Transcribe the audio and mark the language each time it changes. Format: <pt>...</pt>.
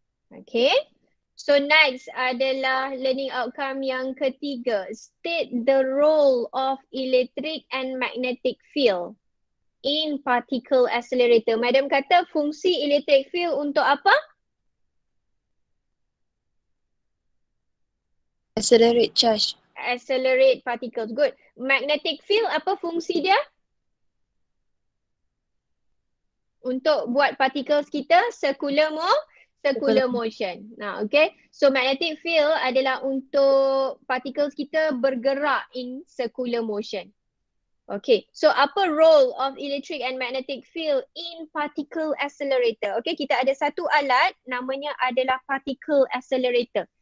<en>Okay, so next adalah learning outcome yang ketiga. State the role of electric and magnetic field in particle accelerator.</en> <ms>Madam kata fungsi electric field untuk apa?</ms> <en>Accelerate charge. Accelerate particles. Good. Magnetic field</en> <ms>apa fungsi dia? Untuk buat particles kita</ms> <en>circular motion.</en> <ms>Nah, okay.</ms> <en>So magnetic field</en> <ms>adalah untuk</ms> <en>particles</en> <ms>kita bergerak</ms> <en>in circular motion. Okay. So apa role of electric and magnetic field in particle accelerator?</en> <ms>Okay, kita ada satu alat namanya adalah particle accelerator.</ms>